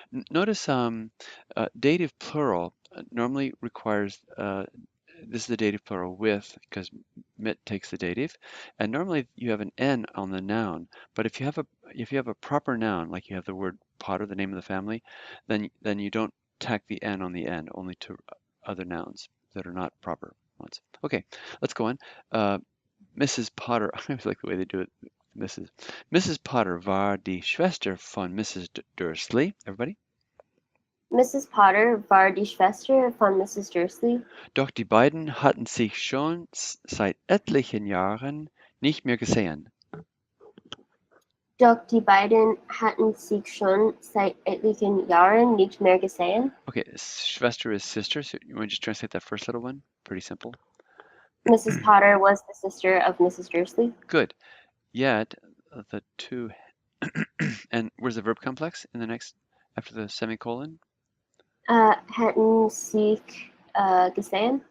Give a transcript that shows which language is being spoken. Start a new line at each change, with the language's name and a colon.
English: Notice dative plural normally requires this is the dative plural with because mit takes the dative, and normally you have an n on the noun. But if you have a proper noun, like you have the word potter, the name of the family, then you don't tack the n on the end, only to other nouns that are not proper ones. Okay, let's go on. Mrs. Potter, I always like the way they do it. Mrs.
German: Potter war die Schwester von Mrs.
English: Dursley. Everybody? Mrs.
German: Potter war die Schwester von Mrs. Dursley, Doch die beiden hatten sich schon seit etlichen Jahren nicht mehr gesehen. doch die beiden hatten sich schon seit etlichen Jahren nicht mehr gesehen.
English: Okay, Schwester is sister, so you want to just translate that first little one? Pretty simple. Mrs. Potter was the sister of Mrs. Dursley. Good. Yet the two, and where's the verb complex in the next, after the semicolon?
German: Hatten sich gesehen.